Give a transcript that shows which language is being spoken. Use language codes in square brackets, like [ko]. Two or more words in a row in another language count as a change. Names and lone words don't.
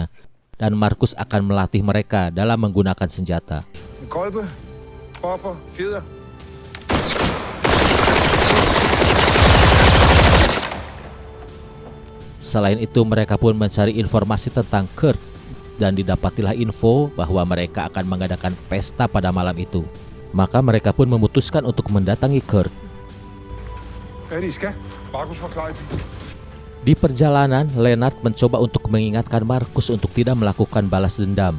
[id] Dan Markus akan melatih mereka dalam menggunakan senjata. [da] Kolbe, kopper, fjeder. [id] Selain itu, mereka pun mencari informasi tentang Kurt. dan didapatilah info bahwa mereka akan mengadakan pesta pada malam itu. Maka mereka pun memutuskan untuk mendatangi Kurt. Di perjalanan, Lennart mencoba untuk mengingatkan Markus untuk tidak melakukan balas dendam.